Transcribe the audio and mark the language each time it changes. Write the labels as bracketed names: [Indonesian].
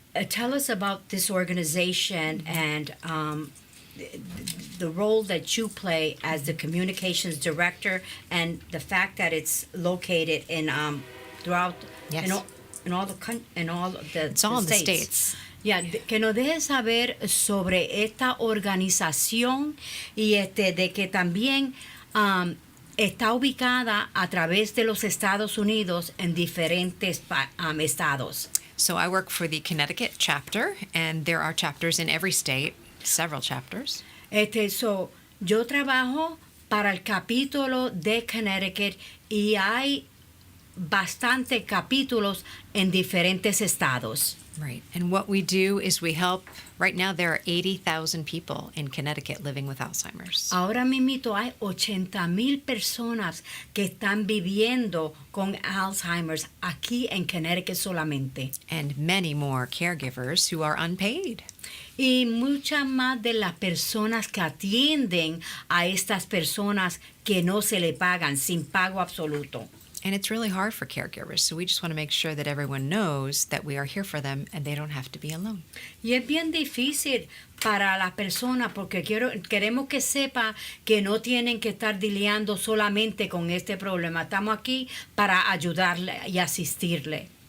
[English] Tell us about this organization and the role that you play as the communications director, and the fact that it's located in throughout Yes. in all the It's all in the States. [Spanish] Ya, que nos deje saber sobre esta organización y de que también está ubicada a través de los Estados Unidos en diferentes estados. [English] So I work for the Connecticut chapter, and there are chapters in every state, several chapters. [Spanish] Yo trabajo para el capítulo de Connecticut y hay bastantes capítulos en diferentes estados. [English] Right. And what we do is we help, right now there are 80,000 people in Connecticut living with Alzheimer's. [Spanish] Ahora mismo hay 80,000 personas que están viviendo con Alzheimer's aquí en Connecticut solamente. [English] And many more caregivers who are unpaid. [Spanish] Y muchas más de las personas que atienden a estas personas que no se le pagan, sin pago absoluto. [English] And it's really hard for caregivers, so we just want to make sure that everyone knows that we are here for them and they don't have to be alone. [Spanish] Y es bien difícil para la persona porque queremos que sepa que no tienen que estar lidiando solamente con este problema. Estamos aquí para ayudarle y asistirle.